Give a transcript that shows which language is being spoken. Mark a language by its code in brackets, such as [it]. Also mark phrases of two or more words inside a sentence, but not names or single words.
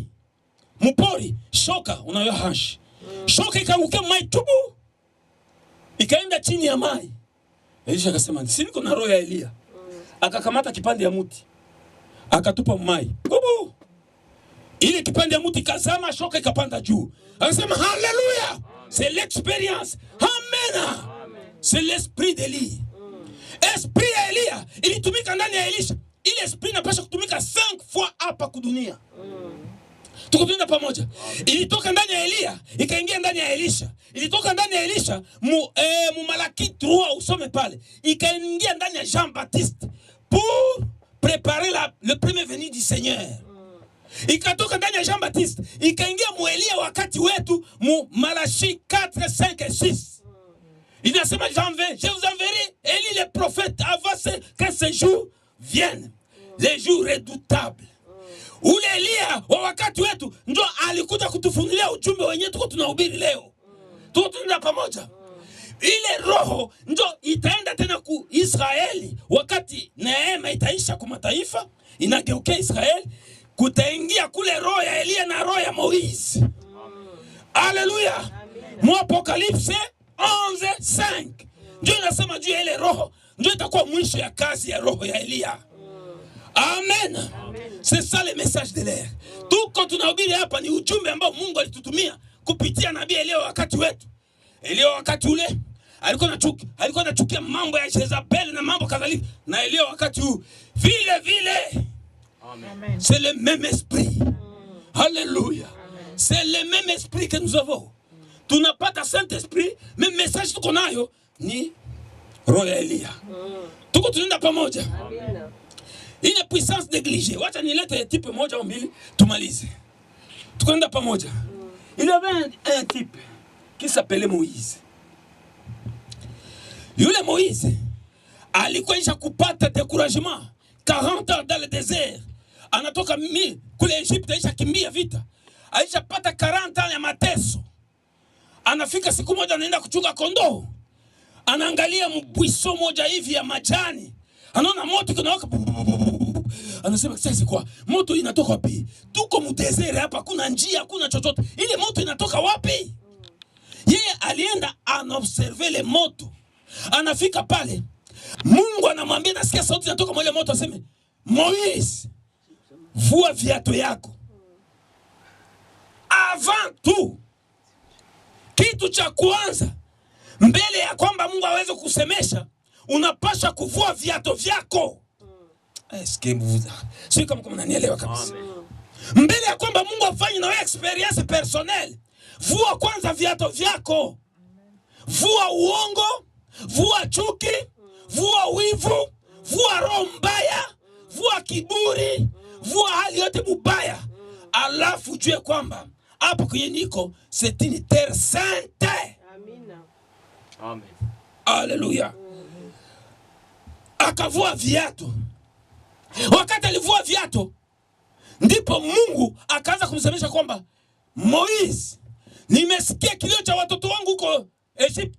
[sw] Mpori, shoka unayo hash. Shoka ikaangukia mai tubu. Ikaenda chini ya mai. Elisha akasema, "Si niko na roho ya Elia." Akakamata kipande ya mti. Akatupa mai. Bubu. Ile kipande ya mti kazama, shoka ikapanda juu. Akasema, [fr] "Hallelujah." C'est l'expérience. Amen. C'est l'esprit d'Elie. [sw] Esprit ya Elia ilitumika ndani ya Elisha. Ile esprit inapaswa kutumika 5 fois hapa kudunia. Tuko tunaenda pamoja. Ilitoka ndani ya Elia, ikaingia ndani ya Elisha. Ilitoka ndani ya Elisha, mu Malaki 3 usome pale. Ikaingia ndani ya [fr] Jean-Baptiste pour préparer le premier venu du Seigneur. [sw] Ikatoka ndani ya Jean-Baptiste, ikaingia mu Elia wakati wetu mu Malachi 4, 5 et 6. [fr] Il a dit, je vous enverrai Élie le prophète avant que ce jour vienne. Les jours redoutables. [sw] Ule Elia wa wakati wetu ndio alikuja kutufunulia ujumbe wenyewe tuko tunahubiri leo. Tuko tunaenda pamoja. Ile roho ndio itaenda tena ku Israeli wakati neema itaisha kwa mataifa, inageukia Israeli, kutaingia kule roho ya Elia na roho ya Moizi. Haleluya. Mu Apocalypse 11:5. Ndio inasema juu ya ile roho ndio itakuwa mwisho ya kazi ya roho ya Elia. Amen. [fr] C'est ça le message de l'air. [sw] Tuko tunahubiri hapa ni ujumbe ambao Mungu alitutumia kupitia nabii Elia wakati wetu. Elia wakati ule alikuwa anachukia mambo ya Jezabel na mambo kadhalika, na Elia wakati huu vile vile. [fr] Amen. C'est le même esprit. Alléluia. C'est le même esprit que nous avons. Tu n'as pas de Saint-Esprit, mais message qu'on a [sw] ni roho ya [fr] Elia. [sw] Tuko tunaenda pamoja. [fr] Une puissance négligée. [sw] Wacha nilete type moja au mbili tumalize. Tukwenda pamoja. [fr] Il y avait un type qui s'appelait Moïse. [sw] Yule Moïse alikuwa isha kupata découragement 40 [fr] ans dans le désert. [sw] Anatoka kule Egypte aisha kimbia vita. Aisha pata 40 ans ya mateso. Anafika siku moja anaenda kuchunga kondoo. Anaangalia mbwiso moja hivi ya majani. Anaona moto kinawaka. Anasema sasa kwa moto inatoka wapi? Tuko mdesert hapa, kuna njia, kuna chochote. Ile moto inatoka wapi? Yeye alienda anaobserve le moto. Anafika pale. Mungu anamwambia nasikia sauti inatoka mwa ile moto, aseme Moïse, vua viatu yako. [fr] Avant tout, [sw] kitu cha kwanza mbele ya kwamba Mungu aweze kusemesha, unapasha kuvua viatu vyako. Sio kama mnanielewa kabisa. Mbele ya kwamba Mungu afanye na wewe [fr] experience personnel, [sw] vua kwanza viatu vyako. Vua uongo, vua chuki, vua wivu, vua roho mbaya, vua kiburi, vua hali yote mubaya. Alafu jue kwamba hapo kwenye niko [fr] c'est une terre sainte. [sw] Amina. Amen. Haleluya. Akavua viatu. Wakati alivua viatu, ndipo Mungu akaanza kumsemesha kwamba Moïse, nimesikia kilio cha watoto wangu huko Egypt.